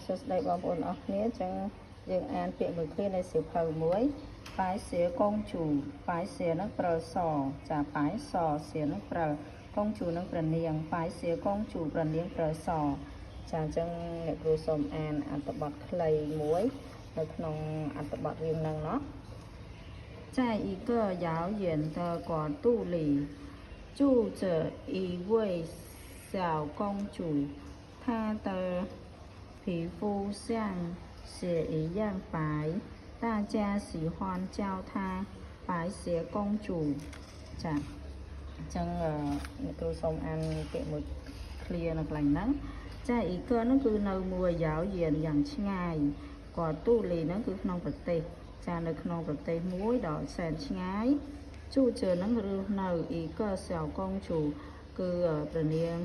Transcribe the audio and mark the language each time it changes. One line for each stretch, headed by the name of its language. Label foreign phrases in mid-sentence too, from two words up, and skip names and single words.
Khmer: សួស្តីបងប្អូនអស់គ្នាចឹងយើងអានពាក្យមួយគ្នានៃសៀវភៅមួយបាយសៀកងជូបាយសៀនឹង ព្រិលសចាបាយសសៀនឹងព្រិលកងជូនឹងព្រះនាងបាយសៀកងជូព្រះនាង ព្រិលសចាចឹងអ្នកគ្រូសូមអានអត្ថបទខ្លីមួយនៅក្នុងអត្ថបទរឿងហ្នឹងเนาะ
Chinese: 在一个遥远的国度里住着一位小公主她的皮肤像血一样白，大家喜欢叫她白雪公主。
Khmer: ចាអញ្ចឹងអ្នកគ្រូសូមអានពាក្យមួយ clear នៅកន្លែងហ្នឹងចាអ៊ីកហ្នឹងគឺនៅមួយយ៉ាវយៀនយ៉ាងឆ្ងាយគាត់ទូលីហ្នឹងគឺក្នុងប្រ ទេសចានៅក្នុងប្រទេសមួយដ៏សែនឆ្ងាយជូជើហ្នឹងរស់នៅ
Chinese: 一个小公主
Khmer: គឺព្រះនាង